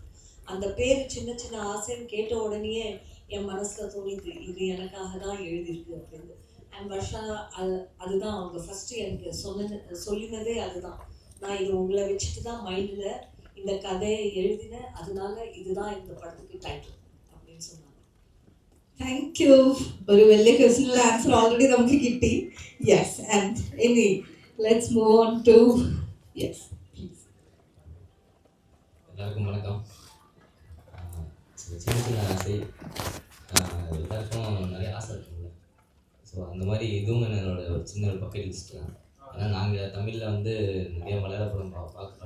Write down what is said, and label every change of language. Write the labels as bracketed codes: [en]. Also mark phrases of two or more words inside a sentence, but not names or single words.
[ta] அந்த பேர் சின்ன சின்ன ஆசைன்னு கேட்ட உடனேயே என் மனசில் தோணிது இது எனக்காக தான் எழுதியிருக்கு அப்படின்னு. அண்ட் வருஷா அதுதான் அவங்க ஃபஸ்ட்டு எனக்கு சொல்லினதே அதுதான். நான் இது உங்களை வச்சுட்டு தான் மைண்டில் இந்த கதையை எழுதினேன், அதனால இதுதான் இந்த படத்துக்கு டைட்டில் அப்படின்னு சொன்னாங்க. [en] thank you. [ml] ഒരു വലിയ ക്വസ്റ്റ്യനുള്ള [en] answer already [ml] നമുക്ക് കിട്ടി. [en] yes, and [ml] ഇനി [en] let's move on to yes please. [ta] எல்லாருக்கும் வணக்கம். சின்ன சின்ன ஆசை எல்லாருக்கும் நிறைய ஆசை இருக்குங்கள. ஸோ அந்த மாதிரி இதுவும் என்னோட ஒரு சின்ன ஒரு [en] bucket list [ta] தான். ஏன்னா நாங்கள் தமிழில் வந்து நிறைய மலையாள படம் பார்க்குறோம்.